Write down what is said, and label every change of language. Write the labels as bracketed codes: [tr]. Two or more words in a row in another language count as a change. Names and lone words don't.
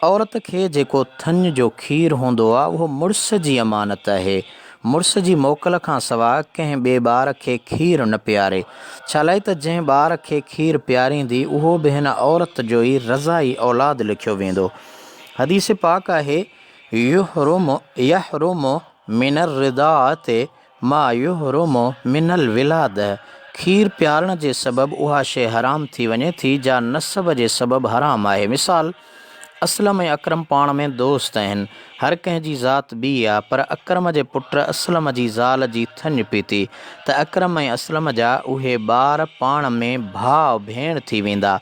[sd] औरत खे जेको थञ जो खीरु हूंदो आहे उहो मुड़ुस जी अमानत आहे। मुड़ुस जी मोकल खां सवाइ कंहिं ॿिए ॿार खे खीरु न पीआरे। छा लाइ त जंहिं ॿार खे खीरु पीआरींदी उहो बि हिन औरत जो ई रज़ाई औलाद लिखियो वेंदो। हदीस पाक आहे [ar] يحرم من الرضاعة ما يحرم من الولادة. [sd] खीरु पीआरण जे सबबु उहा शइ हराम थी वञे थी जा नसब जे सबबु हराम आहे। मिसाल, असलम ऐं अकरम पाण में दोस्त आहिनि। हर कंहिं जी ज़ात ॿी आहे, पर अकरम जे पुट असलम जी ज़ाल जी थञ पीती त अकरम ऐं असलम जा उहे ॿार पाण में भाउ भेण थी वेंदा।